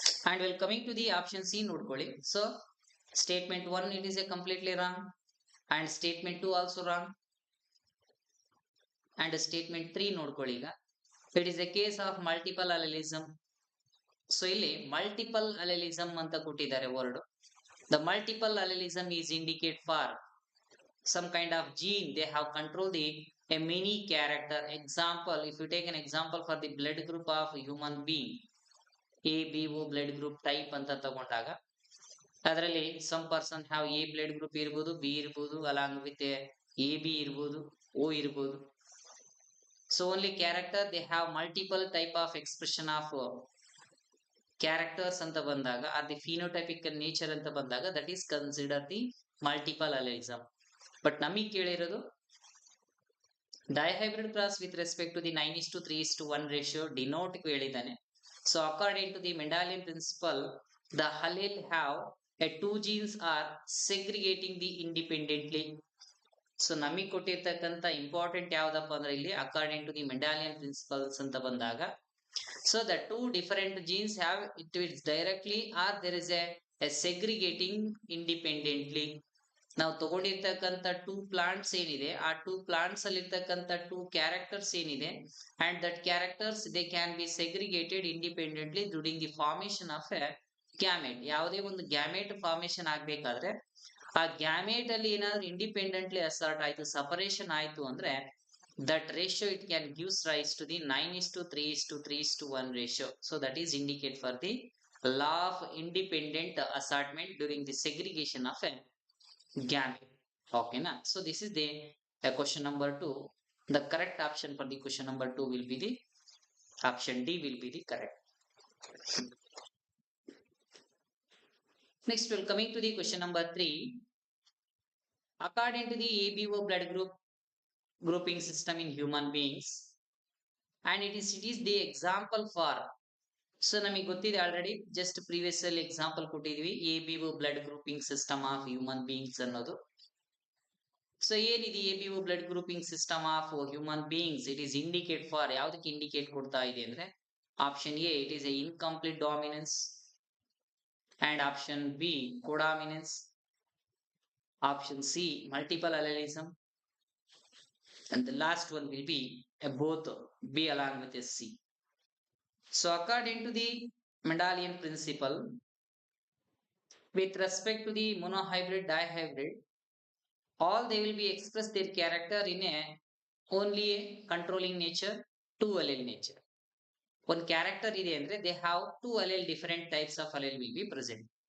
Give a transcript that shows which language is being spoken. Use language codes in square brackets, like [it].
[en] and will coming to the option C [kn] ನೋಡ್ಕೊಳ್ಳಿ. [en] So statement 1 it is a completely wrong, and statement 2 also wrong, and statement 3 ನೋಡ್ಕೊಳ್ಳಿ. [kn] ಈಗ [en] It is a case of multiple allelism. So [kn] ಇಲ್ಲಿ [en] multiple allelism [kn] ಅಂತ ಕೊಟ್ಟಿದ್ದಾರೆ [en] Word. The multiple allelism is indicate for some kind of gene they have control the a many character. Example, if you take an example for the blood group of human being, ABO blood group type [kn] ಅಂತ ತಗೊಂಡಾಗ ಅದರಲ್ಲಿ [en] some person have A blood group [kn] ಇರಬಹುದು, [en] B ಇರಬಹುದು, along with AB ಇರಬಹುದು, O ಇರಬಹುದು. So only character they have multiple type of expression of characters [kn] ಅಂತ ಬಂದಾಗ [en] or the phenotypic nature ಅಂತ ಬಂದಾಗ that is considered the multiple allelism. But [kn] ನಮಗೆ ಕೇಳಿರೋದು [en] dihybrid cross with respect to the 9:3:1 ratio denote [kn] ಕೇಳಿದ್ದಾನೆ. [en] So according to the Mendelian principle the allele have a 2 genes are segregating the independently. So [kn] ನಮಗೆ ಕೊಟ್ಟಿರ್ತಕ್ಕಂಥ [en] important [kn] ಯಾವ್ದಪ್ಪ ಅಂದ್ರೆ ಇಲ್ಲಿ [en] according to the Mendelian principles [kn] ಅಂತ ಬಂದಾಗ [en] so the 2 different genes have it is directly or there is a segregating independently. [kn] ನಾವು ತಗೊಂಡಿರ್ತಕ್ಕಂಥ [en] two plants [kn] ಏನಿದೆ ಆ [en] two plants [kn] ಅಲ್ಲಿ ಇರ್ತಕ್ಕಂಥ [en] Two characters ಏನಿದೆ and that characters they can be segregated independently during the formation of a gamete. [kn] ಯಾವುದೇ ಒಂದು [en] gamete formation [kn] ಆಗ್ಬೇಕಾದ್ರೆ ಆ [en] gamete [kn] ಅಲ್ಲಿ ಏನಾದ್ರು [en] independently assort ಆಯ್ತು, separation [kn] ಆಯ್ತು ಅಂದ್ರೆ [en] that ratio it can gives rise to the 9:3:3:1 ratio. So that is indicate for the law of independent assortment during the segregation of a gamete. Okay na? So this is the question number 2. The correct option for the question number 2 will be the option D will be the correct. Next we're coming to the question number 3. According to the ABO blood group grouping system in human beings, and it is the example for, so [kn] ನಮಗೆ ಗೊತ್ತಿದೆ [en] already, just previous ಅಲ್ಲಿ example [kn] ಕೊಟ್ಟಿದ್ವಿ [en] ABO blood grouping system of human beings [kn] ಅನ್ನೋದು. [en] so ಏನಿದೆ ABO blood grouping system of human beings, it is indicate for, [kn] ಯಾವ್ದಕ್ಕೆ [en] indicate [kn] ಕೊಡ್ತಾ ಇದೆ ಅಂದ್ರೆ [en] Option A it is a incomplete dominance, and option B codominance, option C multiple allelism, and the last one will be a both B along with a C. So according to the Mendelian principle, with respect to the monohybrid dihybrid, all they will be express their character in a only a controlling nature, two allele nature. One character [kn] ide andre [en] they have two allele, different types of allele will be present.